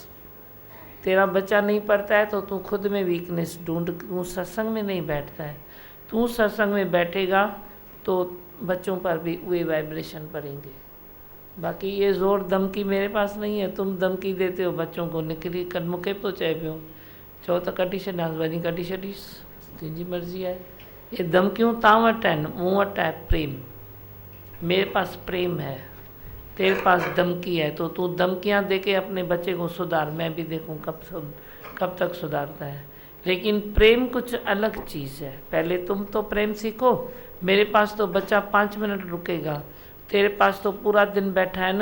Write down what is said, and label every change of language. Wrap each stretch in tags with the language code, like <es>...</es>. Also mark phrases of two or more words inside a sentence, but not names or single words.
<hi>तेरा बच्चा नहीं पढ़ता है तो तू खुद में वीकनेस ढूंढ, तू सत्संग में नहीं बैठता है। तू सत्संग में बैठेगा तो बच्चों पर भी वे वाइब्रेशन पड़ेंगे। बाकी ये ज़ोर धमकी मेरे पास नहीं है, तुम धमकी देते हो बच्चों को,</hi> <sd>निकली कदमुखे तो चाहे पियो चो तो कटी छॾांसि, वञी कटी छॾीस,</sd> <hi>तुंहिंजी मर्ज़ी है। ये धमकियों</hi> <sd>तां वटि आहिनि, मूं वटि आहे प्रेम।</sd> <hi>मेरे पास प्रेम है, तेरे पास धमकी है, तो तू धमकियाँ दे के अपने बच्चे को सुधार, मैं भी देखूँ कब तक सुधारता है। लेकिन प्रेम कुछ अलग चीज़ है। पहले तुम तो प्रेम सीखो। मेरे पास तो बच्चा 5 मिनट रुकेगा, तेरे पास तो पूरा दिन बैठा है ना।</hi>